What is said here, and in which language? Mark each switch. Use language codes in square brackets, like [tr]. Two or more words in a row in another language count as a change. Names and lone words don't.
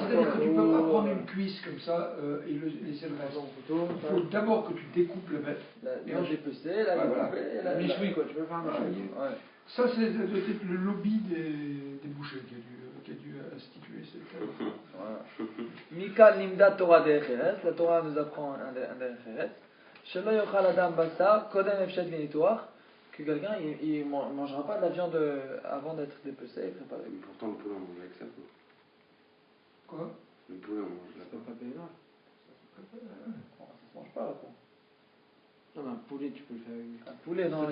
[fr] c'est-à-dire que tu ne peux pas prendre une cuisse comme ça et laisser le reste. Il faut d'abord que tu découpes la bête. La ensuite- dépecer, la découper et la. Michoui quoi, tu peux faire un michoui. Ouais. Ça, c'est le lobby des bouchers qui a dû instituer cette. Voilà. [he] מכאן נלמד תורה דרך ארץ. [fr] La Torah nous apprend un [he] דרך ארץ שלא יאכל אדם בשר קודם הפשט וניתוח. [fr] Que quelqu'un il mangera pas de la viande avant d'être dépecé et préparé. Mais pourtant, le poulet, on mange avec ça, quoi. Quoi? Le poulet, on mange là. C'est pas pénal. Ça se mange pas là quoi. Non, mais un poulet, tu peux le faire avec. Un poulet, non,